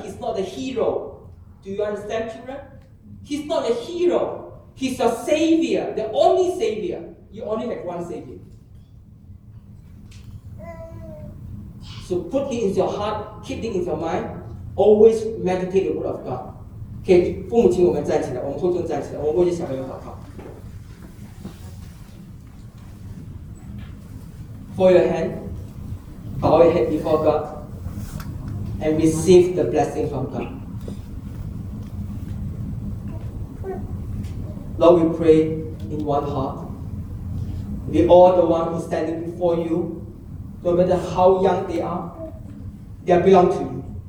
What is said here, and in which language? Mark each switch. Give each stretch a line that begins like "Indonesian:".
English: He's not a hero. Do you understand, children? He's not a hero. He's a savior, the only savior. You only have one savior. So put it in your heart, keep it in your mind, always meditate the word of God.
Chinese: Okay, 父母亲我们站起来，我们通通站起来，我们为这小朋友祷告。
English: Fold your hand, bow your head before God, and receive the blessing from God. Lord, we pray in one heart. We all the one who is standing before you, no matter how young they are,They belong to you.